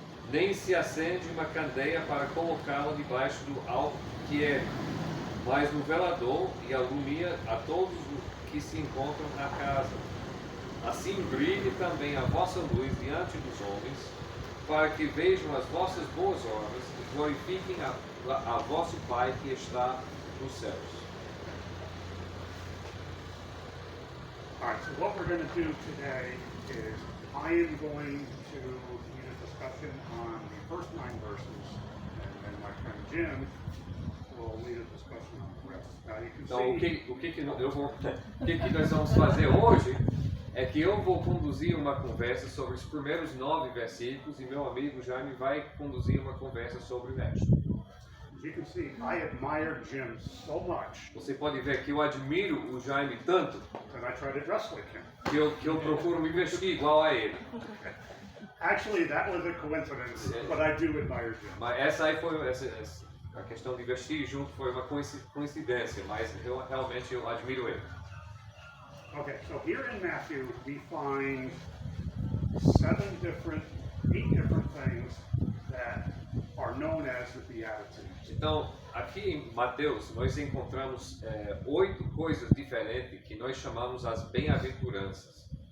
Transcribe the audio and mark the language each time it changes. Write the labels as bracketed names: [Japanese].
[Portuguese] Nem se acende uma candeia para colocá-la debaixo do alqueire, mas no velador e alumia a todos os que se encontram na casa. Assim brilhe também a vossa luz diante dos homens, para que vejam as vossas boas obras e glorifiquem a vosso Pai que está nos céus. [English] All right, so what we're going to do today is I am going to lead a discussion on the first 9 verses, and then my friend Jim will lead a discussion on the rest. Now you can [Portuguese] Então, [English] see... [Portuguese] o que nós vamos fazer hoje é que eu vou conduzir uma conversa sobre os primeiros 9 versículos e meu amigo Jaime vai conduzir uma conversa sobre o resto. [English] As you can see, I admire Jim so much [Portuguese] Você pode ver que eu admiro o Jaime tanto [English] that I try to dress like him. [Portuguese] que eu procuro me vestir igual a ele. [English] Actually, that was a coincidence, but I do admire Jim. [Portuguese] Mas essa aí foi a questão de vestir junto foi uma coincidência, mas realmente eu admiro ele. [English] Okay, so here in Matthew, we find 8 different things that are known as the Beatitudes. [Portuguese] Então, aqui em Mateus, nós encontramos 8 coisas diferentes que nós chamamos as bem-aventuranças.